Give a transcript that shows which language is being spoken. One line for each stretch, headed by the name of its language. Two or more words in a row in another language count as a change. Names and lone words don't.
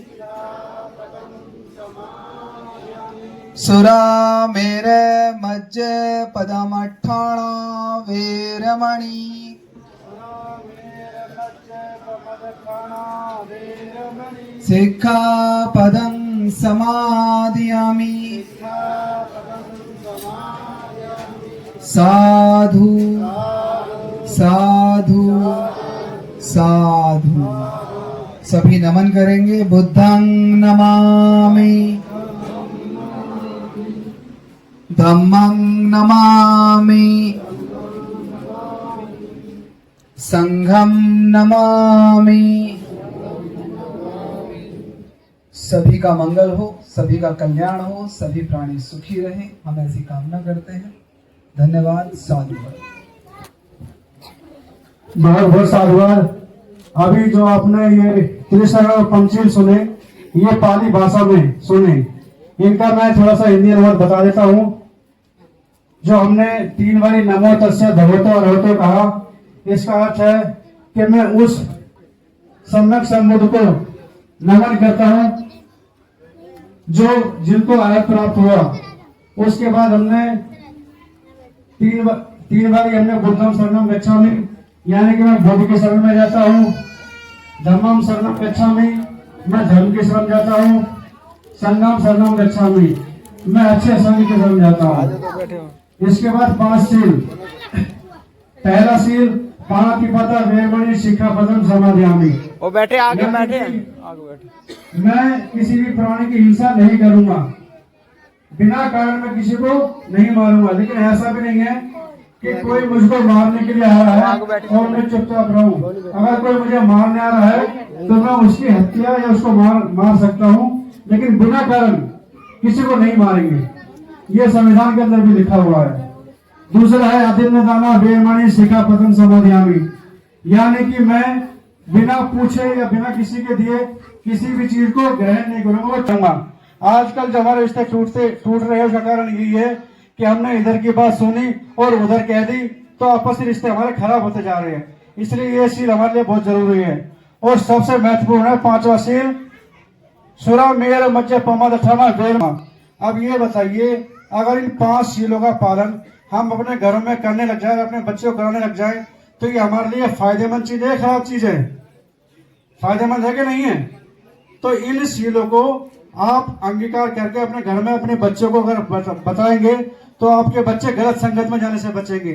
Pali: सुरामेर मज्ज पदमठाणा वेरमणि सिक्खापदं समादियामि साधु साधु साधु।
Hindi: सभी नमन करेंगे।
Pali: बुद्धं नमामि, धम्मं नमामि, संघं नमामि।
Hindi: सभी का मंगल हो, सभी का कल्याण हो, सभी प्राणी सुखी रहे, हम ऐसी कामना करते हैं। धन्यवाद। साधुवाद। बहुत बहुत साधुवाद। अभी जो आपने ये त्रिशरण और पंचशील सुने, ये पाली भाषा में सुने, इनका मैं थोड़ा सा हिंदी अनुवाद बता देता हूँ। जो हमने 3 बारी
Pali: नमो तस्य भगवतो अर्हतो
Hindi: कहा, इसका अर्थ है कि मैं उस सम्यक संबुद्ध को नमन करता हूँ जो जिनको अर्हत प्राप्त हुआ। उसके बाद हमने 3 बारी हमने
Pali: बुद्धम शरणम गच्छामि,
Hindi: यानी कि मैं बुद्ध के शरण में जाता हूँ।
Pali: धम्मम शरणम गच्छामि,
Hindi: मैं धर्म के शरण जाता हूँ।
Pali: संघम शरणम गच्छामि,
Hindi: मैं अच्छे संघ के शरण जाता हूँ। इसके बाद 5 शील। पहला शील
Pali: पाणातिपाता वेरमणि सिक्खापदं समादियामि।
Hindi: वो बैठे आगे बैठे मैं किसी भी प्राणी की हिंसा नहीं करूंगा, बिना कारण में किसी को नहीं मारूंगा। लेकिन ऐसा भी नहीं है कि कोई मुझको मारने के लिए आ रहा है और मैं चुपचाप रहूं। अगर कोई मुझे मारने आ रहा है तो मैं उसकी हत्या या उसको मार सकता हूं, लेकिन बिना कारण किसी को नहीं मारेंगे। ये संविधान के अंदर भी लिखा हुआ है। दूसरा है
Pali: आदिन्न दाना वेरमणि सिक्खापदं समादियामि,
Hindi: यानी कि मैं बिना पूछे या बिना किसी के दिए किसी भी चीज को ग्रहण नहीं करूंगा। आजकल जो हमारे रिश्ते टूट रहे हैं, उसका कारण यही है कि हमने इधर की बात सुनी और उधर कह दी, तो आपसी रिश्ते हमारे खराब होते जा रहे हैं। इसलिए ये शील हमारे लिए बहुत जरूरी है। और सबसे महत्वपूर्ण है 5वां शील,
Pali: सुरा मेर मज्ज पमदठाना वेरमा।
Hindi: अब ये बताइए, अगर इन 5 शीलों का पालन हम अपने घरों में करने लग जाए, अपने बच्चों को कराने लग जाए, तो ये हमारे लिए फायदेमंद चीज है, खराब चीज है? फायदेमंद है कि नहीं है? तो इन शीलों को आप अंगीकार करके अपने घर में अपने बच्चों को अगर बताएंगे तो आपके बच्चे गलत संगत में जाने से बचेंगे।